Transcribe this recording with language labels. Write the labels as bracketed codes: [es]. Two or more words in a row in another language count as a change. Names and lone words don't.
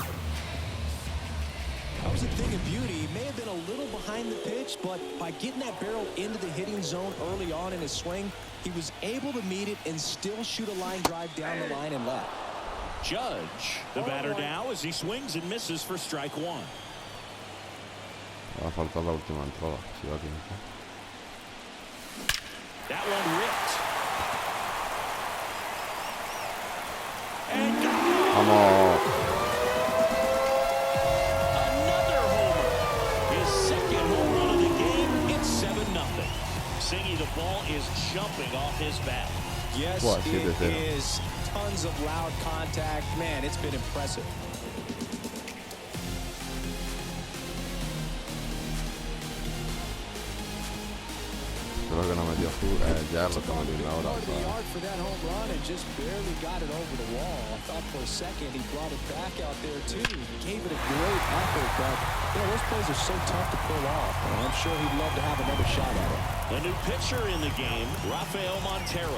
[en] That was a thing of beauty. He may have been a little behind the pitch, but by getting that barrel into the hitting zone early on in his swing, he was able to meet it and still shoot a line drive down the line and left. Judge, the batter now as he swings and misses for strike 1. [es] Va a faltar la última entrada. Si va aquí. [en] That one ripped. And gone. Vamos. Another homer. His second home run of the game. It's 7-0. Singy, the ball is jumping off his bat. Yes, it is. Tons of loud contact. Man, it's been impressive. [es] Creo que no metió ya lo está metiendo ahora. [en] For that home run and just barely got it over the wall. I thought for a second he brought it back out there too. He gave it a great effort, but those plays are so tough to pull off. And I'm sure he'd love to have another shot at it. The new pitcher in the game, Rafael Montero.